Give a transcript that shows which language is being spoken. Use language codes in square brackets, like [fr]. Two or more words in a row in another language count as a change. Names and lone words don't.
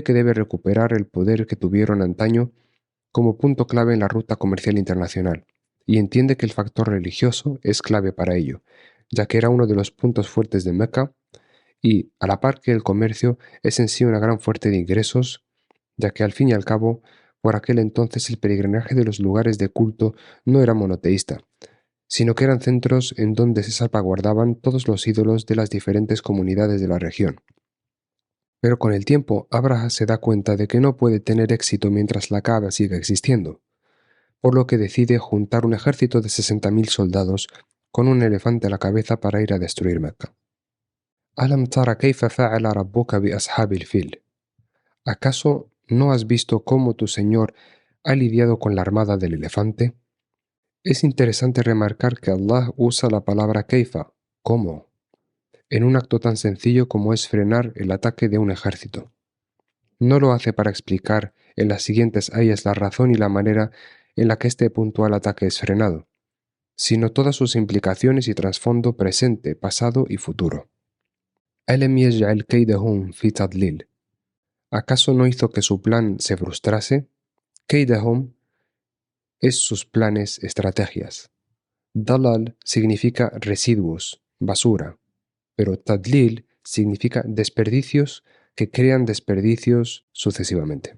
[es] que debe recuperar el poder que tuvieron antaño como punto clave en la ruta comercial internacional, y entiende que el factor religioso es clave para ello, ya que era uno de los puntos fuertes de Meca y, a la par que el comercio, es en sí una gran fuente de ingresos, ya que al fin y al cabo, por aquel entonces el peregrinaje de los lugares de culto no era monoteísta, sino que eran centros en donde se salvaguardaban todos los ídolos de las diferentes comunidades de la región. Pero con el tiempo, Abraha se da cuenta de que no puede tener éxito mientras la Kaaba siga existiendo, por lo que decide juntar un ejército de 60.000 soldados con un elefante a la cabeza para ir a destruir Meca. [ar] ألم تر كيف فعل ربك بأصحاب الفيل. [es] ¿Acaso no has visto cómo tu Señor ha lidiado con la armada del elefante? Es interesante remarcar que Allah usa la palabra kaifa, ¿cómo?, en un acto tan sencillo como es frenar el ataque de un ejército. No lo hace para explicar en las siguientes ayas la razón y la manera en la que este puntual ataque es frenado, sino todas sus implicaciones y trasfondo presente, pasado y futuro. [ar] ألم يجعل كيدهم في تضليل. [es] ¿Acaso no hizo que su plan se frustrase? Kaydahum es sus planes, estrategias. Dalal significa residuos, basura, pero tadlil significa desperdicios que crean desperdicios sucesivamente.